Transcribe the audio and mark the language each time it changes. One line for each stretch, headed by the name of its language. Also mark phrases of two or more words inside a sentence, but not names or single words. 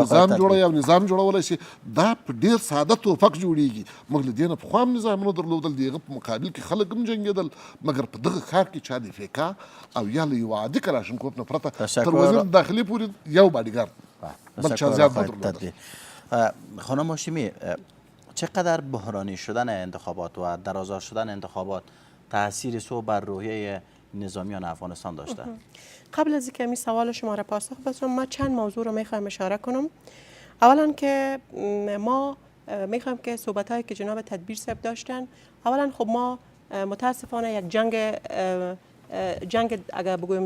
Pashto: نظام جوړوي او نظام جوړولی شي دا په ډېر ساده توپک جوړیږي. موږ له دې نه پخوا هم نظامونه درلودل د هغه په مقابل کې خلک هم جنګېدل مګر په دغه ښار کې چا د پیکا او یا له یو عادي کلاشینکوف نه پرته تر وزیر داخلي پورې یو باډیګارد بل چا زیات نه درلودل.
Persian: خانم هاشمی چقدر بحرانی شدن انتخابات و درازا شدن انتخابات تاثیر سو بر روحیه نظامیان افغانستان داشته؟ قبل از اینکه این سوال شما را پاسخ بدم من چند موضوع رو میخوایم اشاره کنم. اولا که ما میخوایم که صحبت هایی که جناب تدبیر صاحب داشتن اولا خب ما متاسفانه یک جنگ اگر بگویم